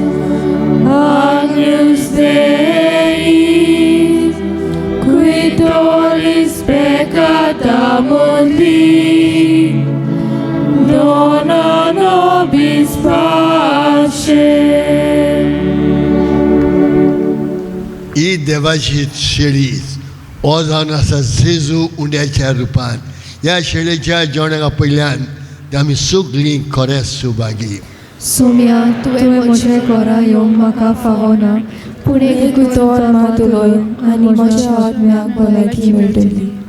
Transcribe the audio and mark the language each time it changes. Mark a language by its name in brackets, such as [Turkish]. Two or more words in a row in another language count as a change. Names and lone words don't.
[Latin] Agnus Deis, qui tollis peccata mundi, dona nobis pacem. [Konkani] ही देवाची शेळी हो जावन आसा जेजू उंड्याच्या रुपान. ह्या शेळयेच्या जेवणाक पयल्यान ते आमी सगळीं खरेंच सुभागी. सोम्या तुवें म्हजे घरा येवंक म्हाका फावना पूण एकूच तोर मात उलोय आनी म्हज्या आत्म्याक भलायकी मेळटली.